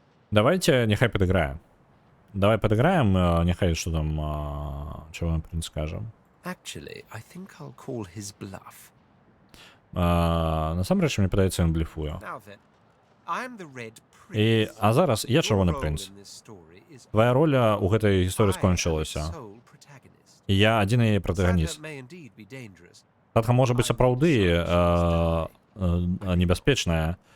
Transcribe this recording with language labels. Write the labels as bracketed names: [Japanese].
[Belarusian] Давайте, няхай падыграем. Давай падыграем, няхай што там чырвоны прынц скажа. [English] Actually, I think I'll call his bluff. [Belarusian] Насамрэч, мне падаецца, ён блефуе. А зараз я чырвоны прынц. Твая роля ў гэтай гісторыі скончылася. І я адзіны яе пратаганіст. Садха можа быць сапраўды небяспечная.